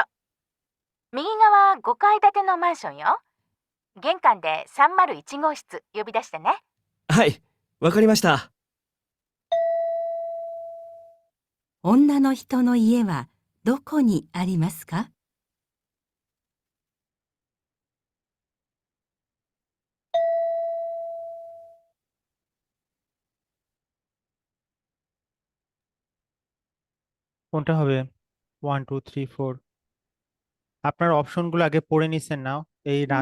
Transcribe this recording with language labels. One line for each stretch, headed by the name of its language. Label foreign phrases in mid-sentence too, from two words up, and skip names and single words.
Japanese: 右側5階建てのマンションよ。玄関で301号室呼び出してね。はい、わかりました。女の人の家はどこにありますか？
Bangla: কোনটা হবে? 1 2 3 4। আপনার অপশনগুলো আগে পড়ে নিছেন না? এই ডান